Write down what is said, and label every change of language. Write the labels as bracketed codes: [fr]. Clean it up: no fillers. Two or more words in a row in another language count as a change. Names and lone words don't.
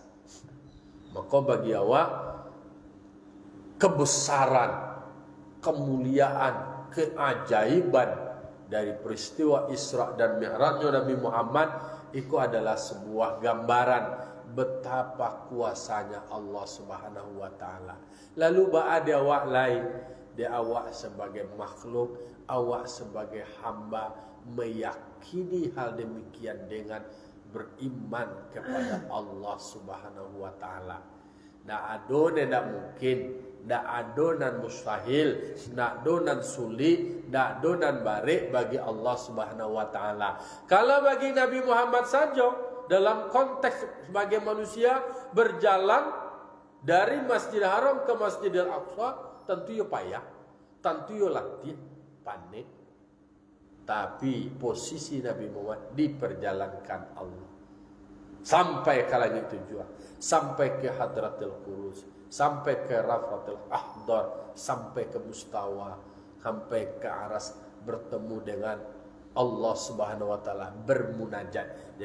[id] Maka bagi awak kebesaran kemuliaan, keajaiban dari peristiwa Isra dan Mi'rajnya Nabi Muhammad itu adalah sebuah gambaran betapa kuasanya Allah [ar] Subhanahu wa taala. [id] Lalu ba'ada awak lain, dia awak sebagai makhluk, awak sebagai hamba meyakini hal demikian dengan beriman kepada Allah [ar] Subhanahu wa taala. [min] Ndak ada ndak mungkin, ndak ada nan mustahil, ndak ada nan sulit, ndak ada nan barik bagi Allah [ar] Subhanahu wa taala. [id] Kalau bagi Nabi Muhammad saja dalam konteks sebagai manusia berjalan dari Masjidil Haram ke Masjidil Aqsa, tentu ya payah, tentu ya latih, panik. Tapi posisi Nabi Muhammad diperjalankan Allah sampai ke langit tujuan, sampai ke Hadratil Qudus, sampai ke Rafatil Ahdar, sampai ke Mustawa, sampai ke Aras, bertemu dengan Allah [ar] Subhanahu wa taala, [id] bermunajat.